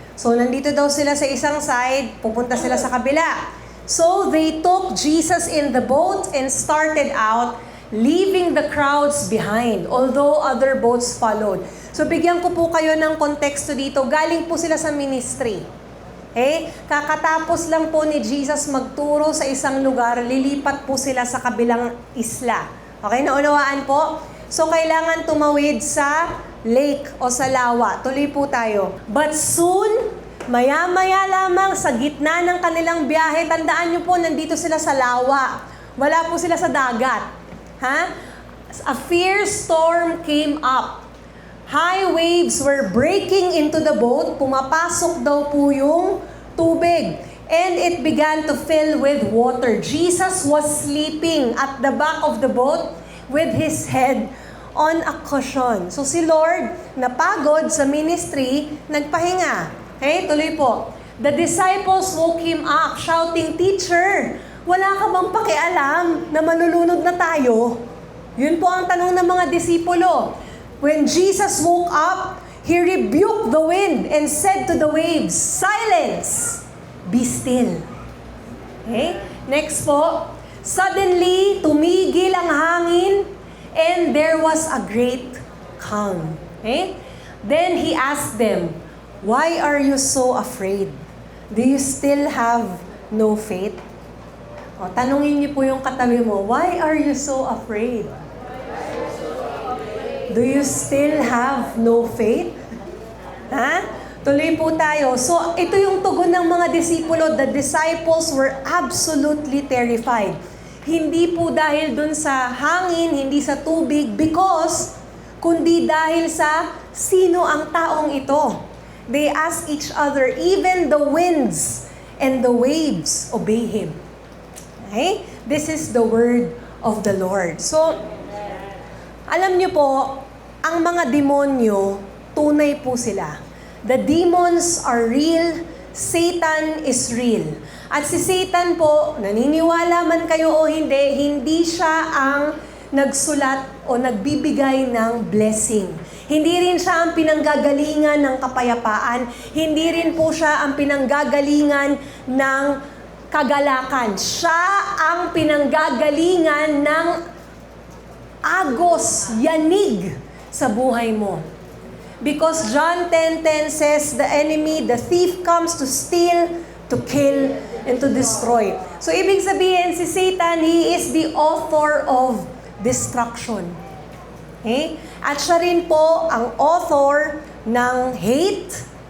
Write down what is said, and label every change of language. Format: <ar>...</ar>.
<tl>So, nandito daw sila sa isang side, pupunta sila sa kabila.</tl> <en>So they took Jesus in the boat and started out, leaving the crowds behind, although other boats followed.</en> <tl>So bigyan ko po kayo ng konteksto dito. Galing po sila sa ministry. Okay? Kakatapos lang po ni Jesus magturo sa isang lugar, lilipat po sila sa kabilang isla. Okay? Naunawaan po? So kailangan tumawid sa lake o sa lawa. Tuloy po tayo. But soon, maya-maya lamang sa gitna ng kanilang biyahe, tandaan nyo po, nandito sila sa lawa. Wala po sila sa dagat. Ha?</tl> <en>A fierce storm came up. High waves were breaking into the boat.</en> <tl>Pumapasok daw po yung tubig.</tl> <en>And it began to fill with water. Jesus was sleeping at the back of the boat with his head on a cushion.</en> <tl>So si Lord, napagod sa ministry, nagpahinga. Okay, tuloy po.</tl> <en>The disciples woke him up, shouting, Teacher,</en> <tl>wala ka bang pakialam na malulunod na tayo? Yun po ang tanong ng mga disipulo.</tl> <en>When Jesus woke up, He rebuked the wind and said to the waves, Silence! Be still. Okay, next po. Suddenly,</en> <tl>tumigil ang hangin</tl> <en>and there was a great calm. Okay? Then He asked them, Why are you so afraid? Do you still have no faith?</en> <tl>O, tanungin niyo po yung katabi mo,</tl> <en>why are you so afraid? Do you still have no faith?</en> <tl>Ha? Tuloy po tayo. So, ito yung tugon ng mga disipulo.</tl> <en>The disciples were absolutely terrified.</en> <tl>Hindi po dahil dun sa hangin, hindi sa tubig, kundi dahil sa sino ang taong ito.</tl> <en>They ask each other, even the winds and the waves obey Him. Okay? This is the word of the Lord.</en> <tl>So, alam niyo po, ang mga demonyo, tunay po sila.</tl> <en>The demons are real, Satan is real.</en> <tl>At si Satan po, naniniwala man kayo o hindi siya ang nagsulat o nagbibigay ng blessing. Hindi rin siya ang pinanggagalingan ng kapayapaan. Hindi rin po siya ang pinanggagalingan ng kagalakan. Siya ang pinanggagalingan ng agos, yanig sa buhay mo.</tl> <en>Because John 10:10 says, the enemy, the thief comes to steal, to kill, and to destroy. So</en> <tl>ibig sabihin, si</tl> <en>Satan, he is the author of destruction. Okay?</en> <tl>At siya rin po ang author ng hate.</tl>